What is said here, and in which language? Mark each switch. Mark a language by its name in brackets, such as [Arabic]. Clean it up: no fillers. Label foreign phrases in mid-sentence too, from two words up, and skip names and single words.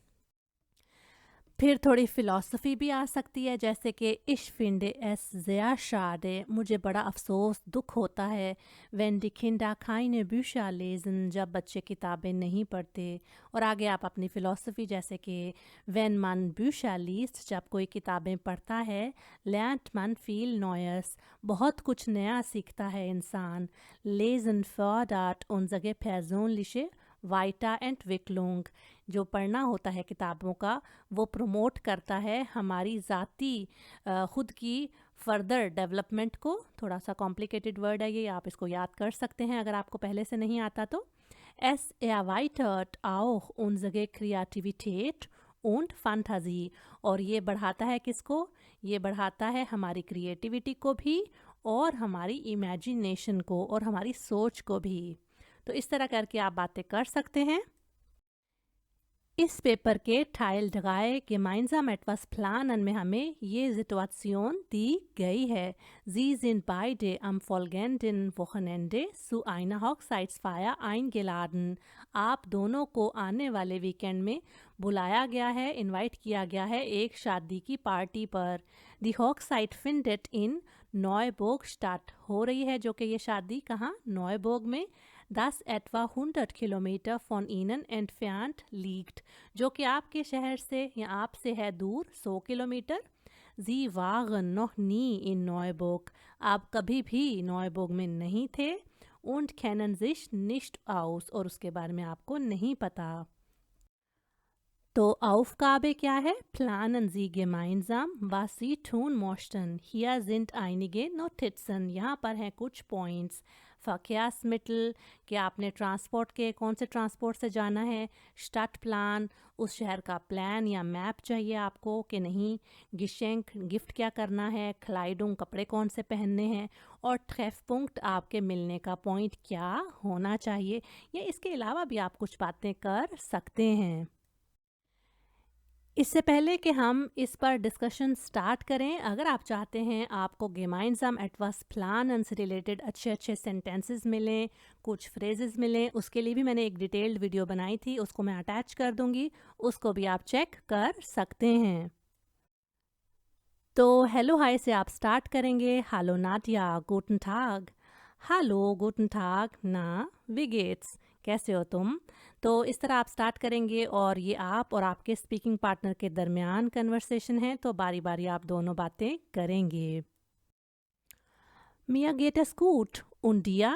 [Hindi] फिर थोड़ी फ़िलॉसफ़ी भी आ सकती है जैसे कि [German] Ich finde es sehr schade, [Hindi] मुझे बड़ा अफ़सोस दुख होता है [German] wenn die Kinder keine Bücher lesen, [Hindi] जब बच्चे किताबें नहीं पढ़ते. और आगे आप अपनी फ़िलॉसफ़ी जैसे कि [German] wenn man Bücher liest, [Hindi] जब कोई किताबें पढ़ता है [German] lernt man viel Neues, [Hindi] बहुत कुछ नया सीखता है इंसान. [German] Lesen fördert unsere persönliche Weiterentwicklung. [Hindi] जो पढ़ना होता है किताबों का वो प्रमोट करता है हमारी ज़ाती ख़ुद की [English] further development [Hindi] को. थोड़ा सा [English] complicated word [Hindi] है ये, आप इसको याद कर सकते हैं अगर आपको पहले से नहीं आता तो. [German] Es erweitert auch unsere Kreativität und Fantasie. [Hindi] और ये बढ़ाता है किसको? ये बढ़ाता है हमारी क्रिएटिविटी को भी और हमारी इमेजिनेशन को और हमारी सोच को भी. तो इस तरह करके आप बातें कर सकते हैं. इस पेपर के [German] Teil 3 gemeinsam etwas planen [Hindi] में हमें ये Situation दी गई है. [German] Sie sind beide am folgenden Wochenende zu einer Hochzeitsfeier eingeladen. [Hindi] आप दोनों को आने वाले वीकेंड में बुलाया गया है, इनवाइट किया गया है एक शादी की पार्टी पर. [German] Die Hochzeit findet in Neuburg statt. [Hindi] हो रही है जो कि ये शादी कहाँ? Neuburg में. [German] Das etwa 100 Kilometer von ihnen entfernt liegt, [Hindi] जो कि आपके शहर से या आपसे है दूर 100 किलोमीटर. [German] Sie waren noch nie in Neuburg, [Hindi] आप कभी भी Neuburg में नहीं थे. [German] Und kennen sich nicht aus, [Hindi] और उसके बारे में आपको नहीं पता. तो Aufgabe क्या है? [German] Planen Sie gemeinsam, was Sie tun möchten. Hier sind einige Notizen. [Hindi] यहाँ पर हैं कुछ पॉइंट्स. Verkehrsmittel कि आपने ट्रांसपोर्ट के कौन से ट्रांसपोर्ट से जाना है. Stadtplan उस शहर का प्लान या मैप चाहिए आपको कि नहीं. Geschenk गिफ्ट क्या करना है. Kleidung कपड़े कौन से पहनने हैं. और Treffpunkt आपके मिलने का पॉइंट क्या होना चाहिए. या इसके अलावा भी आप कुछ बातें कर सकते हैं. इससे पहले कि हम इस पर डिस्कशन स्टार्ट करें, अगर आप चाहते हैं आपको [German] gemeinsam etwas planen [Hindi] से रिलेटेड अच्छे अच्छे सेंटेंसेस मिलें, कुछ फ्रेजेस मिलें, उसके लिए भी मैंने एक [English] detailed video [Hindi] बनाई थी, उसको मैं अटैच कर दूंगी, उसको भी आप चेक कर सकते हैं. तो [English] hello hi [Hindi] से आप स्टार्ट करेंगे. हेलो नादिया, [German] guten Tag. हेलो guten Tag, ना wie geht's, [Hindi] कैसे हो तुम. तो इस तरह आप स्टार्ट करेंगे और ये आप और आपके [English] speaking partner [Hindi] के दरमियान कन्वर्सेशन है, तो बारी बारी आप दोनों बातें करेंगे. [German] Mir geht es gut und dir.